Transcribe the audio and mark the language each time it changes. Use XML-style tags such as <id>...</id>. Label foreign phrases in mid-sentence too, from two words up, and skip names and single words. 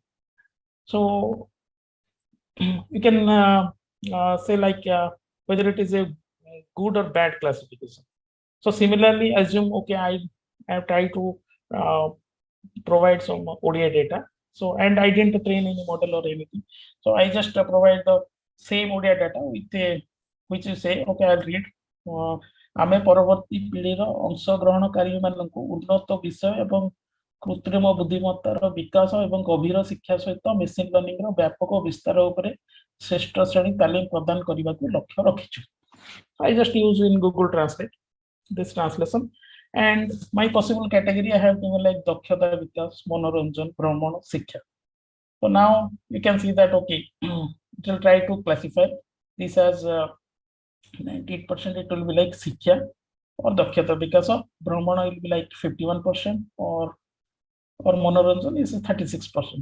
<en>So you can say like whether it is a good or bad classification. So similarly, assume okay, I have tried to uh, provide some ODI data. So and I didn't train any model or anything. So I just provide the same ODI data with a which you say okay, I'll read.</en> <or>ଆମେ ପରବର୍ତ୍ତୀ ପିଢ଼ିର ଅଂଶଗ୍ରହଣକାରୀ ମାନଙ୍କୁ ଉନ୍ନତ ବିଷୟ ଏବଂ କୃତ୍ରିମ ବୁଦ୍ଧିମତ୍ତାର ବିକାଶ ଏବଂ ଗଭୀର ଶିକ୍ଷା ସହିତ ମେସିନ୍ ଲର୍ଣ୍ଣିଂର ବ୍ୟାପକ ବିସ୍ତାର ଉପରେ ଶ୍ରେଷ୍ଠ ଶ୍ରେଣୀ ତାଲିମ ପ୍ରଦାନ କରିବାକୁ ଲକ୍ଷ୍ୟ ରଖିଛୁ.</or> <en>I just use in Google Translate this translation, and my possible category I have given like dakhyata vikas, manoranjan, brahman, shiksha. So now you can see that okay, it will try to classify this as 98% it will be like shiksha or dakhyata vikas, of brahmana will be like 51%, or manoranjan is 36%.</en>